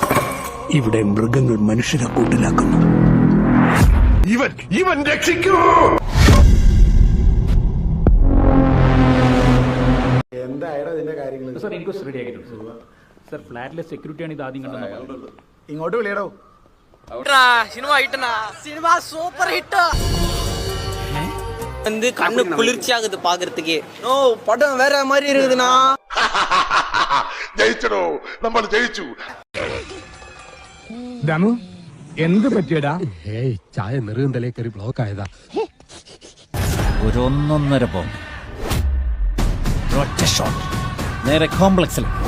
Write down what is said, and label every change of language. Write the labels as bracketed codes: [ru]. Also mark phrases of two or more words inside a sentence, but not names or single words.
[ml] ഇവിടെ മൃഗങ്ങൾ മനുഷ്യരെ കൂട്ടിലാക്കുന്നു. ഇവൻ രക്ഷിക്കൂ. എന്തായാലും ഇതിന്റെ കാര്യങ്ങൾ സർ [en] inquest ready [ml] ആക്കിയിട്ടുണ്ട് സർ. ഫ്ലാറ്റിലെ സെക്യൂരിറ്റിയാണ് ഇത് ആദ്യം കണ്ടത്. ഇങ്ങോട്ട് വിളിയടോ. [ta] சினிமா சூப்பர் ஹிட் வந்து கண்ணு குளிர்ச்சி ஆகுது பாக்குறதுக்கு. ஓ படம் வேற மாதிரி இருக்குதுண்ணா. [ml] ജയിച്ചടോ, നമ്മൾ ജയിച്ചു. ദമു എന്ത് പറ്റിയടാ? ഏയ് ചായ നെറുകന്തലേ കയറി ബ്ലോക്ക് ആയതാ. ഒരു 1.5 പൗണ്ട് ഒറ്റ ഷോട്ട് നേരെ കോംപ്ലക്സിൽ.